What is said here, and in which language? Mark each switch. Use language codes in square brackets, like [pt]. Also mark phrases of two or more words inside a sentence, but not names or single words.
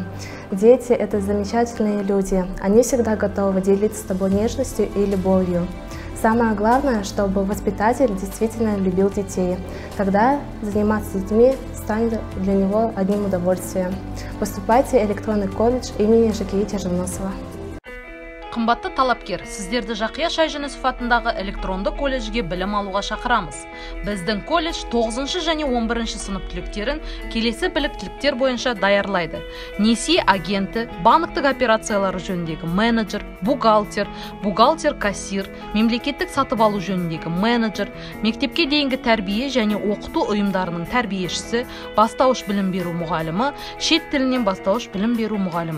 [ru] Дети – это замечательные люди, они всегда готовы делиться с тобой нежностью и любовью. Самое главное, чтобы воспитатель действительно любил детей. Тогда заниматься с детьми станет для него одним удовольствием. Поступайте в электронный колледж имени Жакеи Тяженосова. [kk] Қымбатты талапкер, сіздерді Жақия Шайжүнісов атындағы электронды колледжге білім алуға шақырамыз. Біздің колледж 9 және 11 сынып түлектерін келесі біліктіліктер бойынша даярлайды. Несие агенті, банктік операциялары жөніндегі менеджер, бухгалтер, кассир, мемлекеттік сатып алу жөніндегі менеджер, мектепке дейінгі тәрбие және оқыту ұйымдарының тәрбиешісі, бастауыш білім беру мұғалімі, шет тілінен бастауыш білім беру мұғалімі.